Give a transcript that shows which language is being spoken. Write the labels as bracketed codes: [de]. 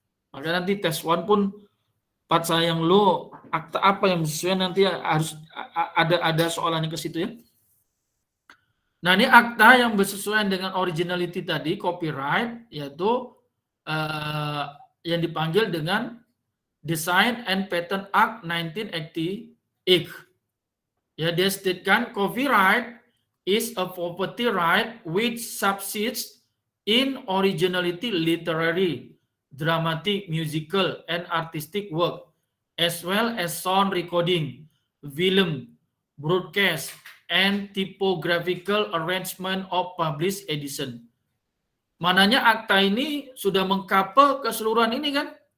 [ms] Maka nanti tes 1 pun pasal yang law, akta apa yang sesuai nanti harus ada soalannya ke situ Nah, ini akta yang bersesuaian dengan originality tadi, copyright, yaitu yang dipanggil dengan Design and Patent Act 1988. Dia statekan [en] copyright is a property right which subsists in originality literary, dramatic, musical, and artistic work, as well as sound recording, film, broadcast, and typographical arrangement of published edition. [ms] Mananya akta ini sudah mengcover keseluruhan ini kan?